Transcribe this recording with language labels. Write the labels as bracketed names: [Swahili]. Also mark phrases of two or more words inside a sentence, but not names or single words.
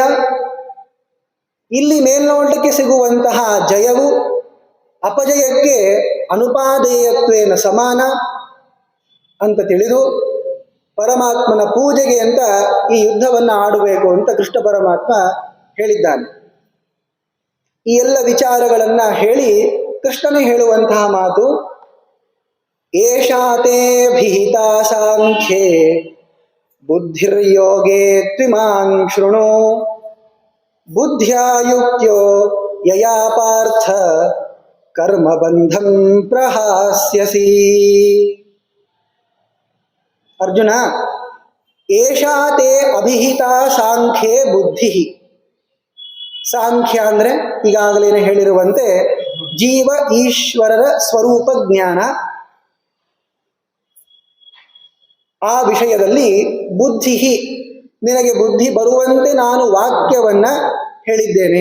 [Kannada] ಇಲ್ಲಿ ಮೇಲ್ನೋಟಕ್ಕೆ ಸಿಗುವಂತಹ ಜಯವು ಅಪಜಯಕ್ಕೆ ಅನುಪಾದೇಯತ್ವೇನ ಸಮಾನ ಅಂತ ತಿಳಿದು ಪರಮಾತ್ಮನ ಪೂಜೆಗೆ ಅಂತ ಈ ಯುದ್ಧವನ್ನು ಆಡಬೇಕು ಅಂತ ಕೃಷ್ಣ ಪರಮಾತ್ಮ ಹೇಳಿದ್ದಾನೆ. ಈ ಎಲ್ಲ ವಿಚಾರಗಳನ್ನು ಹೇಳಿ ಕೃಷ್ಣನೇ ಹೇಳುವಂತಹ ಮಾತು, [Sanskrit] ಏಷಾ ತೇ ಭಿಹಿತಾ ಸಾಂಖ್ಯೇ ಬುದ್ಧಿರ್ಯೋಗೇ ತ್ವಿಮಾಂ ಶೃಣು ಬುದ್ಧ್ಯಾ ಯುಕ್ತ್ಯೋ ಯಯಾ ಪಾರ್ಥ ಕರ್ಮಬಂಧಂ ಪ್ರಹಾಸ್ಯಸಿ. ಅರ್ಜುನ, ಏಷಾ ತೇ ಅಭಿಹಿತಾ ಸಾಂಖ್ಯೇ ಬುದ್ಧಿ. [Kannada] ಸಾಂಖ್ಯ ಅಂದ್ರೆ ಈಗಾಗಲೇ ಹೇಳಿರುವಂತೆ ಜೀವ ಈಶ್ವರರ ಸ್ವರೂಪ ಜ್ಞಾನ. ಆ ವಿಷಯದಲ್ಲಿ ಬುದ್ಧಿ, ನಿನಗೆ ಬುದ್ಧಿ ಬರುವಂತೆ ನಾನು ವಾಕ್ಯವನ್ನ ಹೇಳಿದ್ದೇನೆ.